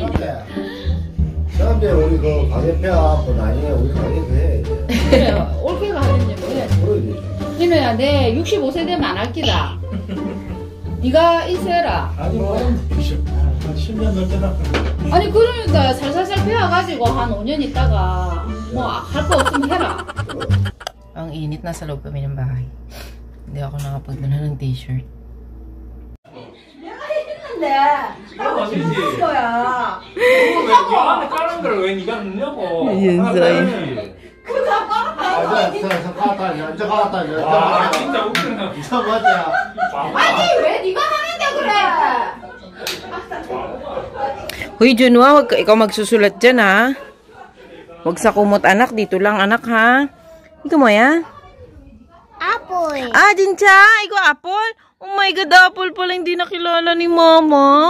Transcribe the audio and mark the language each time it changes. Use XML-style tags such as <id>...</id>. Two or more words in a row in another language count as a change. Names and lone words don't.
<ko>사람들 우리 그 가게 폐하고 나중에 우리 가게 폐해. 그래 올케가 하는지 뭐야. 그러지. 진우야, 내 65세 되면 안 할기다. 네가 인수해라. 아니 뭐 10년 넘게나. 아니 그러니까 살살살 배워가지고 한 5년 있다가 뭐 할 거 없으면 해라.</ko> <tl>Ang init, nasa loob kami ng bahay. Hindi ako nakapagdala ng t-shirt.</tl> <ko>아니 왜 네가 하는데 그래?</ko> <tl>Hoy, Junwa, wag ka ikaw magsusulat dyan, ha? Wag sa kumot, anak. Dito lang, anak, ha? Ikaw mo, ya? Apple. Ah, Jincha! Ikaw, apple?</tl> <en>Oh my God,</en> <tl>apple pala hindi nakilala ni Mama.</tl>